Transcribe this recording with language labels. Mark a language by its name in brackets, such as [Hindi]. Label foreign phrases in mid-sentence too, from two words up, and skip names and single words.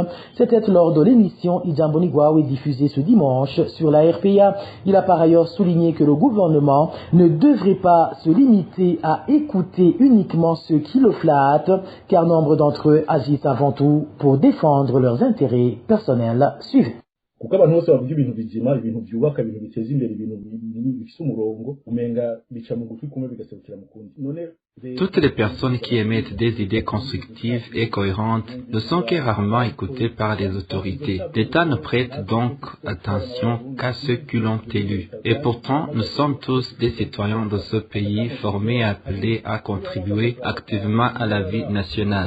[French] C'était lors de l'émission Idjambonigwawe diffusée ce dimanche sur la RPA. Il a par ailleurs souligné que le gouvernement ne devrait pas se limiter à écouter uniquement ceux qui le flattent, car nombre d'entre eux agissent avant tout pour défendre leurs intérêts personnels. Suivez. [Rundi] kuko abantu bose bavuga ibintu bizima, ibintu byubaka, ibintu biteza imbere, ibintu bifite umurongo, umenga bica mu gutwi kumwe bigaserukira mu kundi. None [French] toutes les personnes qui émettent des idées constructives et cohérentes ne sont que rarement écoutées par les autorités. L'État ne prête donc attention qu'à ceux qui l'ont élu. Et pourtant, nous sommes tous des citoyens de ce pays formés et appelés à contribuer activement à la vie nationale.